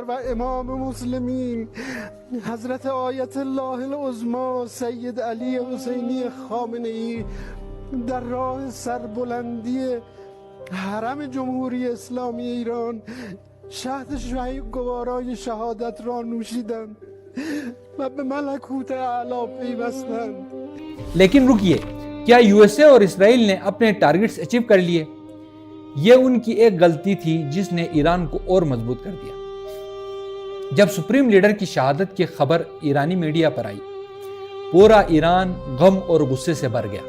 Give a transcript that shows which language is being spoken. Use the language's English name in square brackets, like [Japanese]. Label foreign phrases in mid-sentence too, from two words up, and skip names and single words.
[Persian] و امام مسلمین حضرت آیت الله العظمی سید علی حسینی خامنه‌ای در راه سربلندی حرم جمهوری اسلامی ایران شهد گوارای شهادت را نوشیدند و به ملکوت اعلی پیوستند۔ [Urdu] لیکن رکیے، کیا USA اور اسرائیل نے اپنے [English] targets achieve [Urdu] کر لیے؟ یہ ان کی ایک غلطی تھی جس نے ایران کو اور مضبوط کر دیا۔ جب [English] supreme leader [Urdu] کی شہادت کی خبر ایرانی میڈیا پر آئی، پورا ایران غم اور غصے سے بھر گیا۔